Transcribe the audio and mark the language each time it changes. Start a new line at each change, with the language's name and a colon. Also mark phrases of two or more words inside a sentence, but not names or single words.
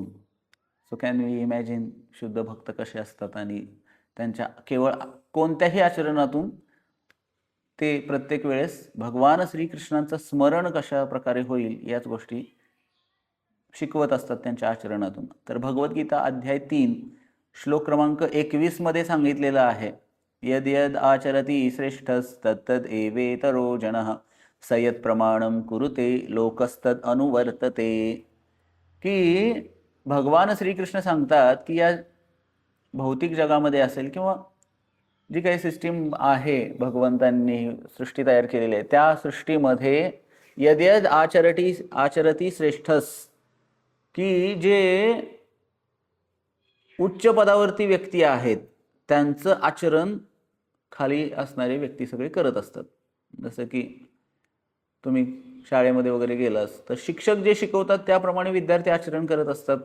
English: so can we imagine
Marathi: शुद्ध भक्त कसे असतात आणि त्यांच्या केवळ कोणत्याही आचरणातून ते प्रत्येक वेळेस भगवान श्रीकृष्णांचं स्मरण कशा प्रकारे होईल याच गोष्टी शिकवत असतात त्यांच्या आचरणातून. तर भगवद्गीता अध्याय 3 श्लोक क्रमांक 21 मध्ये सांगितलेलं आहे,
Sanskrit: यद यद आचरती श्रेष्ठस्तत्तद एवेतरो जनः सयत प्रमाणम कुरुते लोकस्तद अनुवर्तते.
Marathi: की भगवान श्रीकृष्ण सांगतात की या भौतिक जगामध्ये असेल किंवा जी काही सिस्टीम आहे भगवंतांनी सृष्टी तयार केलेली आहे, त्या सृष्टीमध्ये
Sanskrit: यद यद आचरती श्रेष्ठस,
Marathi: की जे उच्च पदावरती व्यक्ती आहेत त्यांचं आचरण खाली असणारे व्यक्ती सगळे करत असतात. जसं की तुम्ही शाळेमध्ये वगैरे गेलास तर शिक्षक जे शिकवतात त्याप्रमाणे विद्यार्थी आचरण करत असतात.